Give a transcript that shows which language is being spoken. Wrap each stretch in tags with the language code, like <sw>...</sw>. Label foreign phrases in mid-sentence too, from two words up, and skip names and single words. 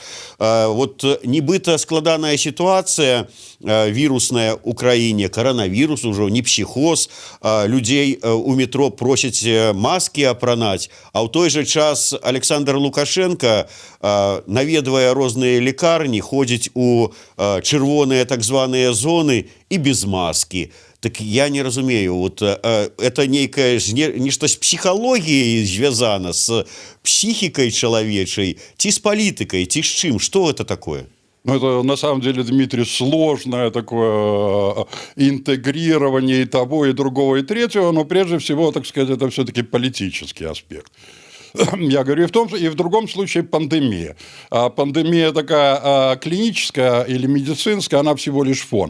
<be>Вот нібыта складаная сітуацыя вірусная ў краіне, каранавірус ужо, не псіхоз, людзей у метро просяць маскі апранаць, а ў той жа час Александр Лукашенко, наведвае розныя лекарні, ходзіць у чырвоныя так званыя зоны і без маскі. Так я не разумею,</be> <ru>вот это</ru> <be>нейкае нешта з псіхалогіяй звязана, з псіхікай чалавечай, ці з палітыкай, ці з чым? Што</be> <ru>это такое? Ну, это на самом деле, Дмитрий, сложное такое интегрирование и того, и другого, и третьего, но прежде всего, так сказать, это все-таки политический аспект. Я говорю и в другом случае пандемия. А пандемия такая клиническая или медицинская, она всего лишь фон.</ru>